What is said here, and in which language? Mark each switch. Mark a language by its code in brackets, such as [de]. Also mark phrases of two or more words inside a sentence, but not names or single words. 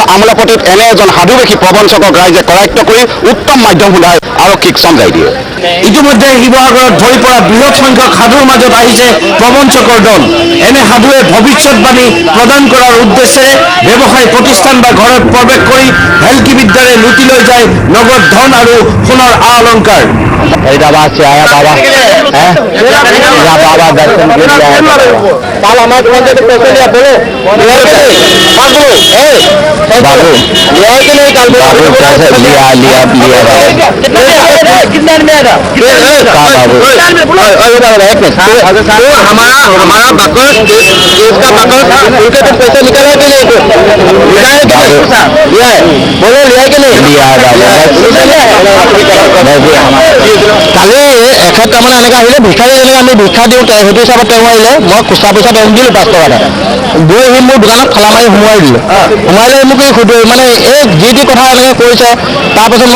[as] আমোলাপট্টিত এনে এজন সাধুবেশী প্ৰবঞ্চকক ৰাইজে কৰায়ত্ব কৰি উত্তম মাধ্যম সোধাই আৰক্ষীক চমজাই দিয়ে ইতিমধ্যে শিৱসাগৰত ভৰি পৰা বৃহৎ সংখ্যক সাধুৰ মাজত আহিছে প্ৰবঞ্চকৰ দল এনে সাধুৱে ভৱিষ্যৎবাণী প্ৰদান কৰাৰ উদ্দেশ্যেৰে ব্যৱসায় প্ৰতিষ্ঠান বা ঘৰত প্ৰৱেশ কৰি হেলকি বিদ্যাৰে লুটি লৈ যায় নগদ ধন আৰু সোণৰ অলংকাৰ [hi] फरीदाबाद से आया बाबा बाबा दर्शन के लिए आया कल हमारे मंदिर से पैसे लिया बोलो बाबू बाबू लिया कि नहीं कल बाबू पैसे लिया लिया लिया कितना में आया बाबू हमारा बकस इसका बकस उनके तो पैसे निकाला कि नहीं लिया है बोलो लिया कि नहीं लिया [as] কালি এখেত তাৰমানে এনেকৈ আহিলে ভিক্ষাৰী এনেকৈ আমি ভিক্ষা দিওঁ সেইটো হিচাপত তেওঁ আহিলে মই খুচৰা পইচা তেওঁক দিলোঁ 5 টকা এটা গৈ সি মোৰ দোকানত খলা মাৰি সোমোৱাই দিলে মোক মানে এই যি টি কথা এনেকৈ কৰিছে তাৰপাছত